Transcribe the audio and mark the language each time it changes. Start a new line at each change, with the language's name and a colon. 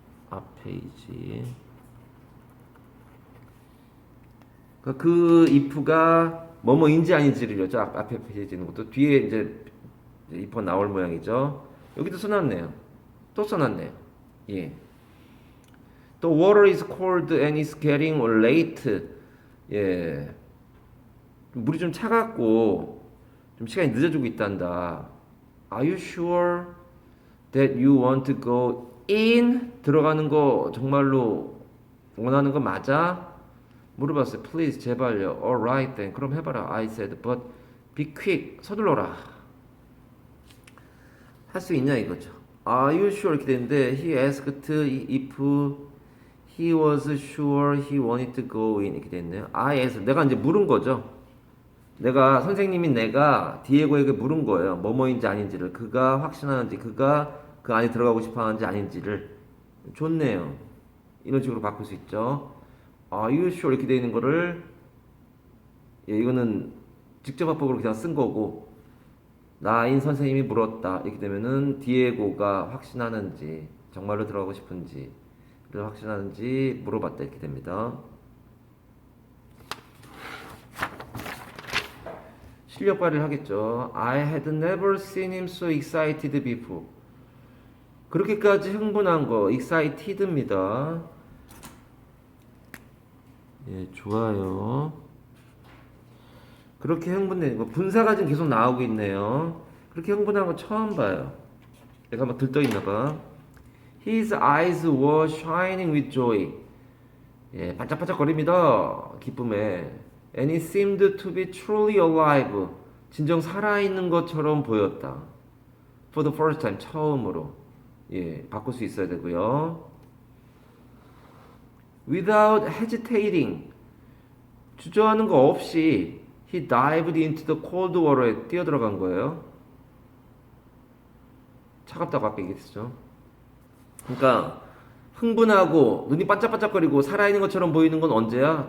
Korean: 앞 페이지. 그 if가 뭐뭐인지 아닌지를 여죠. 앞에 페이지에 있는 것도 뒤에 이제 if 나올 모양이죠. 여기도 써놨네요. 또 써놨네요. 예.
English: The water is cold and it's getting late.
Korean: 예. 물이 좀 차갑고 좀 시간이 늦어지고 있단다.
English: Are you sure that you want to go in?
Korean: 들어가는 거 정말로 원하는 거 맞아? 물어봤어요.
English: Please
Korean: 제발요.
English: Alright then.
Korean: 그럼 해봐라.
English: I said, but be quick.
Korean: 서둘러라. 할 수 있냐 이거죠.
English: Are you sure?
Korean: 이렇게 되는데
English: he asked if he was sure he wanted to go in
Korean: 이렇게 됐네요.
English: I asked
Korean: 내가 이제 물은 거죠. 내가 디에고에게 물은 거예요. 뭐뭐인지 아닌지를 그가 확신하는지 그가 그 안에 들어가고 싶어 하는지 아닌지를 좋네요. 이런 식으로 바꿀 수 있죠.
English: Are you sure?
Korean: 이렇게 되어 있는 거를 예, 이거는 직접합법으로 그냥 쓴 거고 나인 선생님이 물었다. 이렇게 되면은 디에고가 확신하는지 정말로 들어가고 싶은지 를 확신하는지 물어봤다. 이렇게 됩니다. 실력 발휘를 하겠죠.
English: I had never seen him so excited before.
Korean: 그렇게까지 흥분한 거 excited입니다. 예, 좋아요. 그렇게 흥분된 거 분사가 지금 계속 나오고 있네요. 그렇게 흥분한 거 처음 봐요. 내가 한번 들떠있나 봐.
English: His eyes were shining with joy.
Korean: 예, 반짝반짝거립니다. 기쁨에.
English: And he seemed to be truly alive.
Korean: 진정 살아있는 것처럼 보였다.
English: For the first time,
Korean: 처음으로. 예, 바꿀 수 있어야 되고요.
English: Without hesitating.
Korean: 주저하는 거 없이
English: he dived into the cold water
Korean: 에 뛰어들어간 거예요. 차갑다고 아까 얘기했죠. 그러니까 흥분하고 눈이 반짝반짝거리고 살아있는 것처럼 보이는 건 언제야?